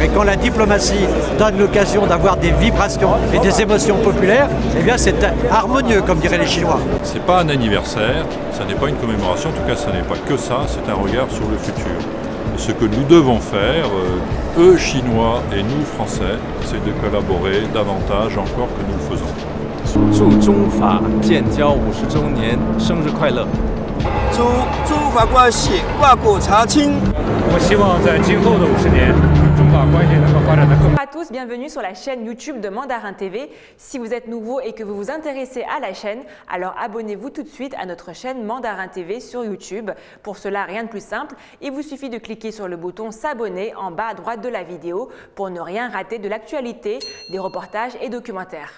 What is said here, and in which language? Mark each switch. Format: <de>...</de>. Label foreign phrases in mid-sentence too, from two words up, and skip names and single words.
<fr>Et quand la diplomatie donne l'occasion d'avoir des vibrations et des émotions populaires, eh bien c'est harmonieux, comme diraient les Chinois. C'est pas un anniversaire, ça n'est pas une commémoration, en tout cas ça n'est pas que ça, c'est un regard sur le futur. Et ce que nous devons faire, eux Chinois et nous Français, c'est de collaborer davantage encore que nous le faisons.</fr> <zh>祝中法建交50周年生日快乐！祝中法关系万古长青！我希望在今后的50年，中法关系能够发展得更。</zh> <fr>Bonjour à tous, bienvenue sur la chaîne YouTube de Mandarin TV. Si vous êtes nouveau et que vous vous intéressez à la chaîne, alors abonnez-vous tout de suite à notre chaîne Mandarin TV sur YouTube. Pour cela, rien de plus simple, il vous suffit de cliquer sur le bouton s'abonner en bas à droite de la vidéo pour ne rien rater de l'actualité, des reportages et documentaires.</fr>